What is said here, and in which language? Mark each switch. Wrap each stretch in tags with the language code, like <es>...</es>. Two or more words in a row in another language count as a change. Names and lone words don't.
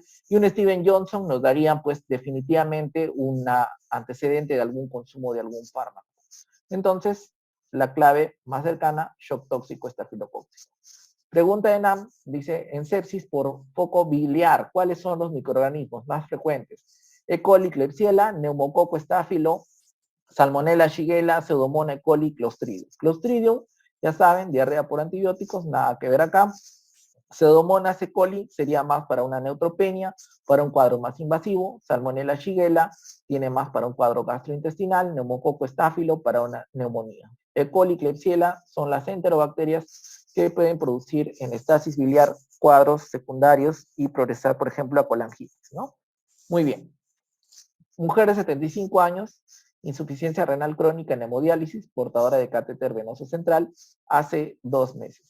<es>Y un Steven Johnson nos daría pues definitivamente un antecedente de algún consumo de algún fármaco. Entonces, la clave más cercana, shock tóxico estafilocócico. Pregunta de NAM, dice, en sepsis por foco biliar, ¿cuáles son los microorganismos más frecuentes? E. coli, Klebsiella, neumococo estáfilo, Salmonella, Shigella, Pseudomonas, E. coli, Clostridium. Clostridium, ya saben, diarrea por antibióticos, nada que ver acá. Pseudomonas, E. coli sería más para una neutropenia, para un cuadro más invasivo. Salmonella, Shigella tiene más para un cuadro gastrointestinal. Neumococo estáfilo para una neumonía. E. coli, Klebsiella son las enterobacterias que pueden producir en estasis biliar cuadros secundarios y progresar, por ejemplo, a colangitis, ¿no? Muy bien. Mujer de 75 años, insuficiencia renal crónica en hemodiálisis, portadora de catéter venoso central, hace 2 meses.</es>